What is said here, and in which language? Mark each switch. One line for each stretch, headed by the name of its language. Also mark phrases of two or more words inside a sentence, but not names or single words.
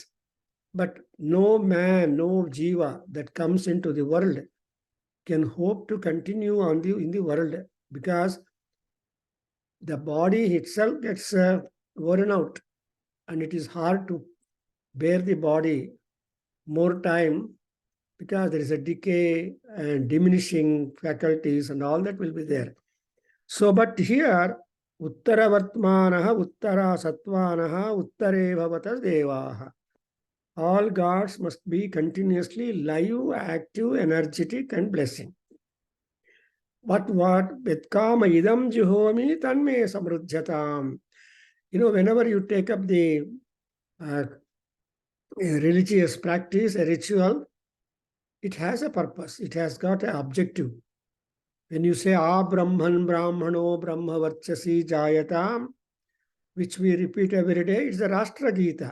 English: But no man, no jiva that comes into the world can hope to continue in the world, because the body itself gets worn out, and it is hard to bear the body more time, because there is a decay and diminishing faculties and all that will be there. So, but here,
Sanskrit: Uttara Vartmanaha, Uttara Satvanaha, Uttare Bhavata Devaha.
English: All gods must be continuously live, active, energetic, and blessing. What?
Sanskrit: Vetkama idam juhomi tanme samruddhyatam.
English: Whenever you take up the religious practice, a ritual, it has a purpose. It has got an objective. When you say
Sanskrit: Brahman Brahmano Brahma Varchasi Jayatam,
English: which we repeat every day, it's the Rashtra Gita.